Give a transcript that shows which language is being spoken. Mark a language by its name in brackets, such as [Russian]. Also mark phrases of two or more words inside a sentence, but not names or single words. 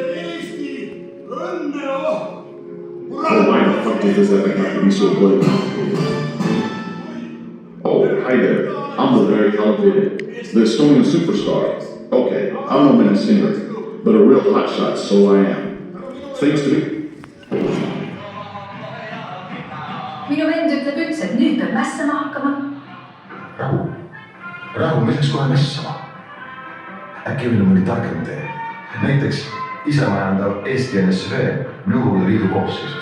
[English] Oh, why the fuck does this epic have to be so bloody complicated? Oh, hi there. I'm the very talented, the Estonian superstar. Okay, I'm no minute singer, but a real hotshot, so I am. Thanks to me. [Estonian] Minu vend ütleb üldse, et nüüd peab mässama hakkama. Rahu, milleks kohe mässama? Äkki meil on mõni targem tee. Näiteks isemajandav Eesti NSV Nõukogude Liidu koosseisus.